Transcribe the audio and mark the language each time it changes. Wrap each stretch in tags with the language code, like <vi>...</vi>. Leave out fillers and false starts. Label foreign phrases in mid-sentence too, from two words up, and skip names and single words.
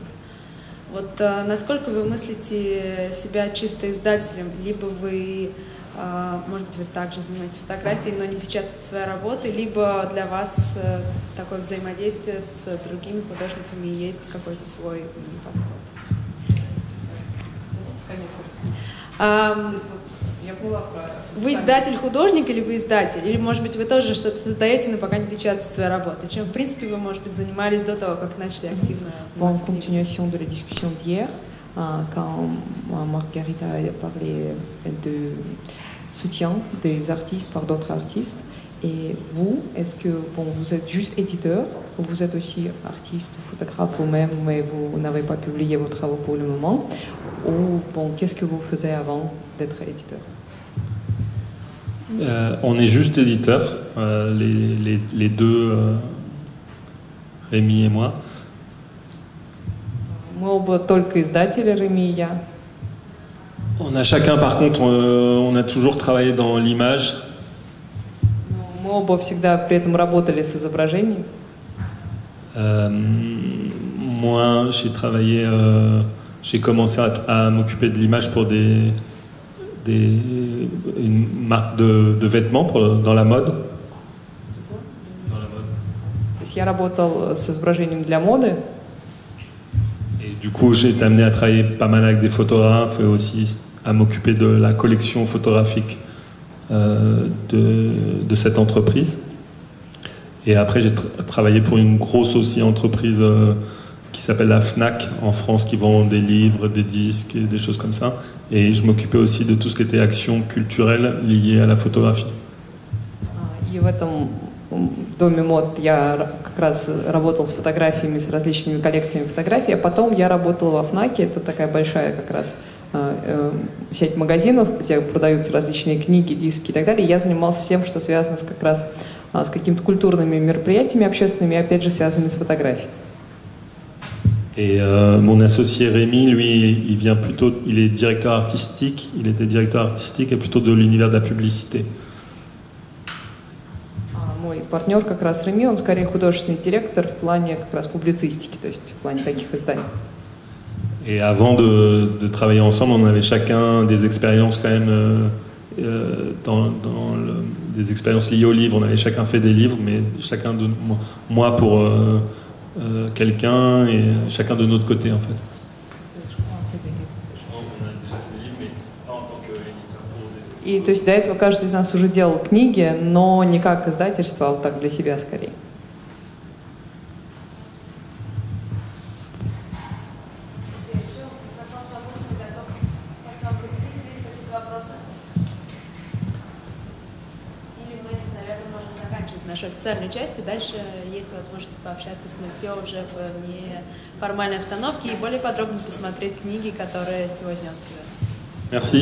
<ru>Вот насколько вы мыслите себя чисто издателем, либо вы, может быть, вы также занимаетесь фотографией, но не печатаете свои работы, либо для вас такое взаимодействие с другими художниками есть какой-то свой подход? Вы издатель-художник или вы издатель? Или, может быть, вы тоже что-то создаете, но пока не печатаете свои работы? Чем, в принципе, вы, может быть, занимались до того, как начали активно заниматься книгой?</ru> <fr>En continuation de la discussion d'hier, quand Margarita a parlé de soutien des artistes par d'autres artistes, et vous, est-ce que vous êtes juste éditeur, ou vous êtes aussi artiste, photographe vous-même, mais vous n'avez pas publié vos travaux pour le moment, ou qu'est-ce que vous faisiez avant d'être éditeur? On est juste éditeur, les deux, Rémi et moi.</fr> <ru>Мы оба только издатели, Rémi и я.</ru> <fr>On a chacun, par contre, on a toujours travaillé dans l'image.</fr> <ru>Мы оба всегда при этом работали с изображением.</ru> <fr>Moi, j'ai commencé à m'occuper de l'image pour une marque de vêtements dans la mode.</fr> <ru>То есть я работал с изображением для моды.</ru> <fr>Et du coup, j'ai été amené à travailler pas mal avec des photographes et aussi à m'occuper de la collection photographique de cette entreprise. Et après, j'ai travaillé pour une grosse aussi entreprise qui s'appelle la Fnac en France, qui vend des livres, des disques et des choses comme ça. Et je m'occupais aussi de tout ce qui était action culturelle liée à la photographie.</fr> <ru>И в этом доме мод я как раз работал с фотографиями, с различными коллекциями фотографий, а потом я работал во Фнаке, это такая большая как раз сеть магазинов, где продаются различные книги, диски и так далее. И я занимался всем, что связано как раз с какими-то культурными мероприятиями общественными, опять же связанными с фотографией.</ru> <fr>Et mon associé Rémi, lui, il est directeur artistique, il était directeur artistique et plutôt de l'univers de la publicité.</fr> <ru>Мой партнер как раз Rémi, он скорее художественный директор в плане как раз публицистики, то есть в плане таких изданий.</ru> <fr>Et avant de travailler ensemble, on avait chacun des expériences quand même, des expériences liées aux livres. On avait chacun fait des livres, mais chacun de moi pour quelqu'un et chacun de notre côté en fait.</fr> <ru>И то есть до этого каждый из нас уже делал книги, но не как издательство, а вот так для себя скорее. Нашу официальную часть, и дальше есть возможность пообщаться с Матьё уже в неформальной обстановке и более подробно посмотреть книги, которые сегодня он привез.</ru>